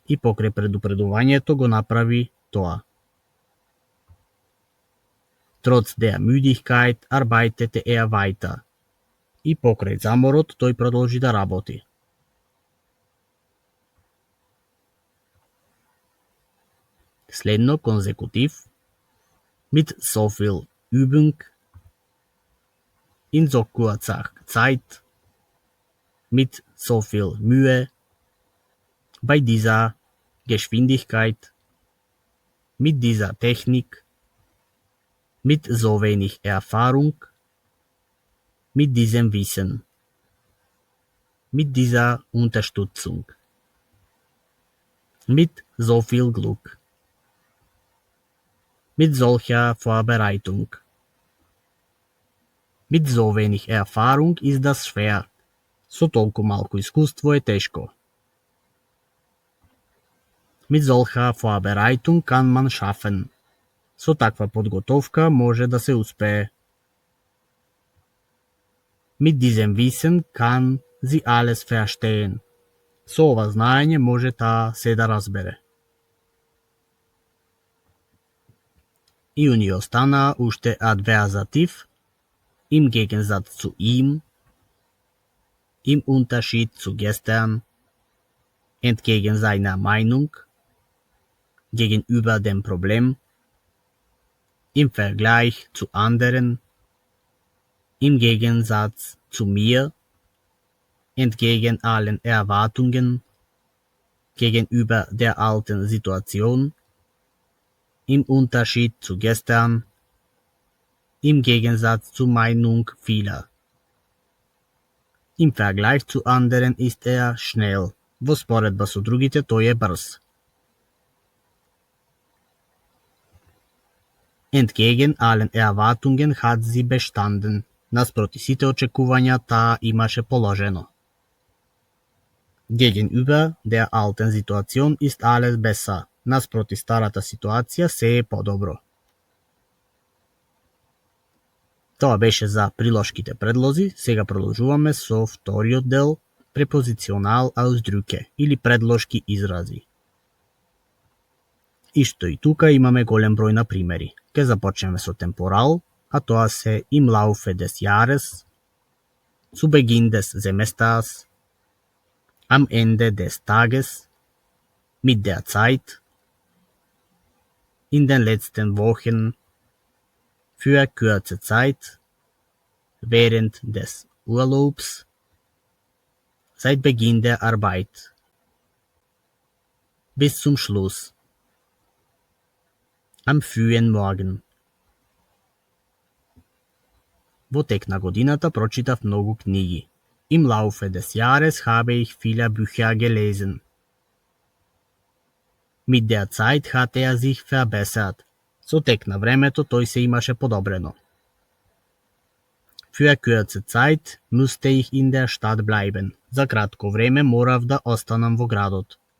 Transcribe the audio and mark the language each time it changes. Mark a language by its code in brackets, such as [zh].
[mk] И покрај предупредувањето го направи тоа. [de] Trotz der Müdigkeit arbeitete weiter. [mk] И покрај заморот тој продолжи да работи. [de] Следно konsecutiv, mit so viel Übung, in so kurzer Zeit, mit so viel Mühe, bei dieser Geschwindigkeit, mit dieser Technik, mit so wenig Erfahrung, mit diesem Wissen, mit dieser Unterstützung, mit so viel Glück, mit solcher Vorbereitung. Mit so wenig Erfahrung ist das schwer. [mk] Со толку малку искуство е тешко. [de] Mit solcher Vorbereitung kann man schaffen. [mk] Со таква подготовка може да се успее. [de] Mit diesem Wissen kann sie alles verstehen. [mk] Со ова знаење може таа се да разбере. И у ни останаа уште [de] Adversativ, im Gegensatz zu ihm, im Unterschied zu gestern, entgegen seiner Meinung, gegenüber dem Problem, im Vergleich zu anderen, im Gegensatz zu mir, entgegen allen Erwartungen, gegenüber der alten Situation, im Unterschied zu gestern, im Gegensatz zur Meinung vieler. Im Vergleich zu anderen ist er schnell, [mk] во споредба со другите тој е брз. [de] Entgegen allen Erwartungen hat sie bestanden. [mk] Наспроти сите очекувања таа имаше положено. [de] Gegenüber der alten Situation ist alles besser. [mk] Наспроти старата ситуација се е подобро. Тоа беше за прилошките предлози, сега продолжуваме со вториот дел, препозиционал Ausdrücke или предлошки изрази. Исто и тука имаме голем број на примери. Ке започнеме со темпорал, а тоа се [de] im Laufe des Jahres, zu Beginn des Semesters, am Ende des Tages, mit der Zeit, in den letzten Wochen, für kurze Zeit, während des Urlaubs, seit Beginn der Arbeit, bis zum Schluss, am frühen Morgen. [mk] Во тек на годината прочитав многу книги. [de] Im Laufe des Jahres habe ich viele Bücher gelesen. Mit der Zeit hat er sich verbessert. [mk] Со тек на времето тој се имаше подобрено. [de] Für kurze Zeit musste ich in der Stadt bleiben. [mk] За кратко време морав да останам во градот.